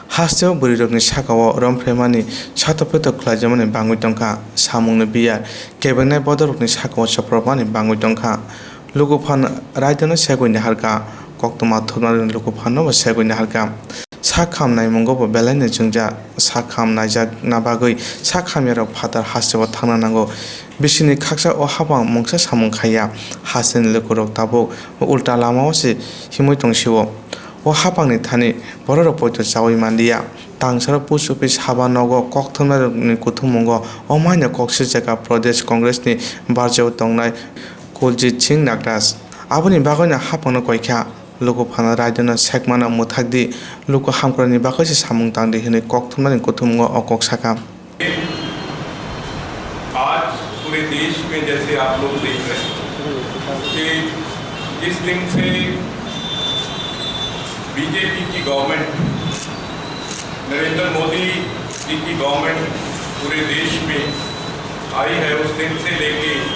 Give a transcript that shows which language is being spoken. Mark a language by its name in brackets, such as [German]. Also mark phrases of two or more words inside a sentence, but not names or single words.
[Bodo] हास्टेव बुरिरकनि साकाव रमफ्रेमानि सातपेत ख्लाइजामानि बांगुइ तंखा सामुंनि बियार केबेंनाय बदरकनि साकाव सप्रमानि बांगुइ तंखा लुगुफान रायदोनो सेगुइनि हारका कक्तमा थुनारिनि लुगुफाननो सेगुइनि हारका साखाम नायमुंगो बेलायनि जोंजा साखाम नायजाक नाबागै साखामियाराव फादार हास्टेव थांना नांगौ बिसिनि खाकसा अ हाबां मंसा सामुं खाया हासेन लोकुरक ताबो उल्टा लामावसि हिमुइ तंसिव [Kok Borok] o hapangni thani borok poito chawi mandiya tangsaro [English] post office [Kok Borok] haba nogo kokthona ni kuthumugo o maina kokse jaka pradesh congress ni barjao tongnai Kuljit Singh Nagras aboni bagona hapangno koikha logo phana raidona sekmana muthakdi logo hamkrani bagose samung tangdi hine kokthona ni kuthumugo o koksaka [Hindi] आज पूरे देश में जैसे आप लोग देख रहे हैं कि जिस दिन से बीजेपी की गवर्नमेंट नरेंद्र मोदी जी की गवर्नमेंट पूरे देश में आई है उस दिन से लेके